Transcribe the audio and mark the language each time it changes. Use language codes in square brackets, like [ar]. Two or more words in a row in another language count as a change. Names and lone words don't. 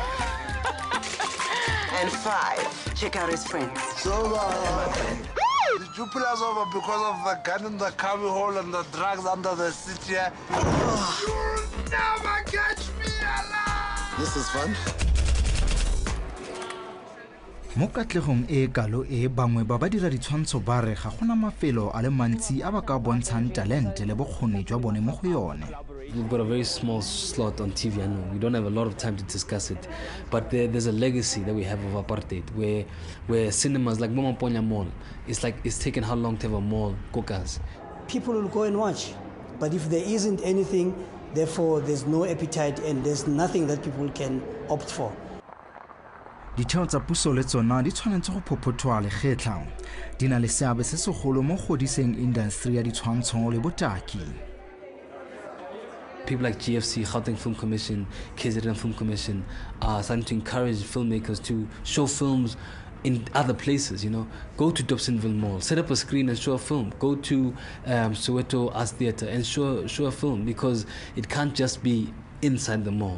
[en] And 5, check out his friends. Did you pull us over because of the gun in the cubby hole and the drugs under the seat here? You'll never catch me alive! This is fun. [tn] Mo katlegong e kalo e bangwe ba dira ditshwantsho ba re ga gona mafelo a le mantsi a ba ka bontshang talente le bokgoni jwa bone mo go yone. [en] We've got a very small slot on TV, I know. We don't have a lot of time to discuss it. But there's a legacy that we have of apartheid, where cinemas like Momamponya Mall, it's taken how long to have a mall, Kokas. People will go and watch. But if there isn't anything, therefore there's no appetite and there's nothing that people can opt for. [tn] Ditheo tsa puso le tsona di tshwanetse go phophothwa lekgetla. Di na le seabe se segolo mo godiseng industry ya ditshwantsho le botaki. [en] People like GFC, Gauteng Film Commission, KZN Film Commission are starting to encourage filmmakers to show films in other places, Go to Dobsonville Mall, set up a screen and show a film. Go to Soweto Arts Theatre and show a film, because it can't just be inside the mall.